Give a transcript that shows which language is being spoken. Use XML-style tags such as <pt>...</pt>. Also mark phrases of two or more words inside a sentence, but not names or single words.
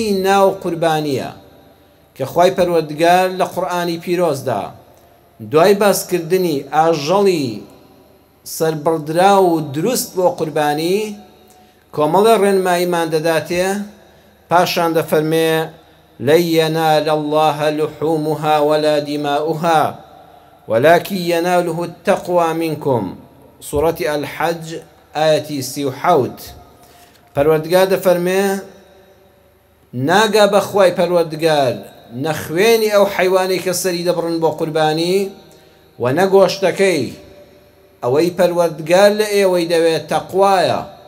<ckb>ناو قوربانیە کە خوای پەروەردگار لە قورئانی پیرۆزدا دوای باسکردنی ئاژەڵی سەربڕدرا و دروست بۆ قوربانی کۆمەڵە ڕێنماییمان دەداتێ، پاشان دەفەرمێ</ckb> <ar>لەن ينال الله لحومها ولا دماؤها ولكن يناله التقوى منكم.</ar> <ckb>سوورەتی الحەج ئاەتی 37. پەروەردگار دەفەرمێ ناگا بەخوای پەروەردگار نەخوێنی ئەو حەیوانەی کە سەری دەبڕن بۆ قوربانی و نەگۆشتەکەی. ئەوەی پەروەردگار لە ئێوەی دەوێت تەقوایە.</ckb>